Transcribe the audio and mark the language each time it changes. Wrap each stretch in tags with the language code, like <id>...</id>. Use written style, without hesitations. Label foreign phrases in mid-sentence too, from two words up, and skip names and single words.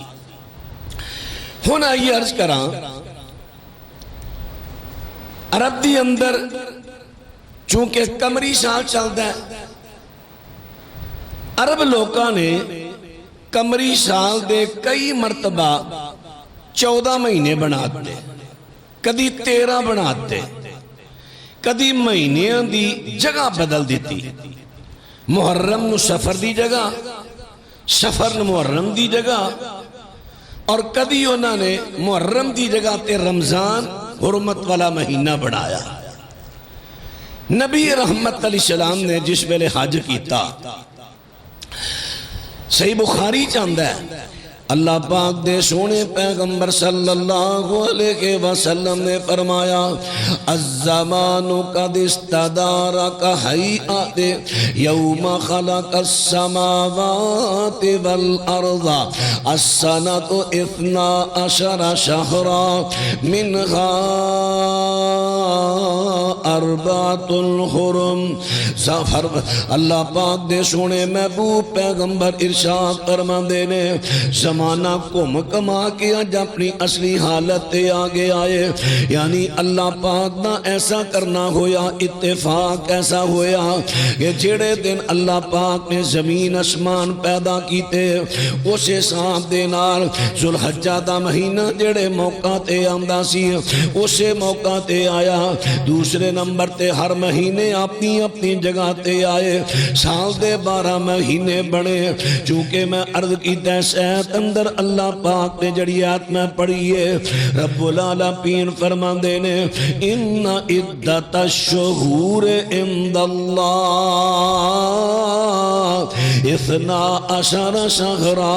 <pa>ہن آئیے عرض کرا، عرب دی اندر چونکہ قمری سال چلتا ہے، عرب لوکاں نے قمری سال دے کئی مرتبہ 14 مہینے بناتے، کدی 13 بناتے، کدی مہینیاں دی جگہ بدل دیتی، محرم نو سفر دی جگہ، سفر نو محرم دی جگہ، اور کدی انہوں نے محرم دی جگہ تے رمضان حرمت والا مہینہ بنایا۔ نبی رحمت</pa> <ar>علیہ السلام</ar> <pa>نے جس ویلے حج کیتا، صحیح بخاری چاندہ ہے، اللہ پاک دے سونے پیغمبر</pa> <ar>صلی اللہ علیہ وسلم</ar> <pa>نے فرمایا</pa> <ar>الزمان قد استدار کہیئت یوم خلق السماوات والارض السنۃ 12 شہرا منہا 4 حرم.</ar> <pa>اللہ پاک دے سونے محبوب پیغمبر ارشاد فرماندے نے زمانہ گھم کما کے اج اپنی اصلی حالت تے آگے آئے. یعنی اللہ پاک نہ ایسا کرنا ہویا، اتفاق ایسا ہویا کہ جڑے دن اللہ پاک نے زمین اسمان پیدا کیتے اس حساب دے نال ذوالحجہ دا مہینہ جڑے موقع تے آمدا سی اسے موقع تے آیا. دوسرے نمبر تے ہر مہینے اپنی اپنی جگہ تے آئے. سال دے 12 مہینے بنے. چونکہ میں عرض کیتا ہے سیت اندر اللہ پاک نے جڑی آیت میں پڑھی ہے</pa> <ar>رب العالمین</ar> <pa>فرماندے نے</pa> <ar>ان عدت الشہور عند اللہ 12 شہرا.</ar>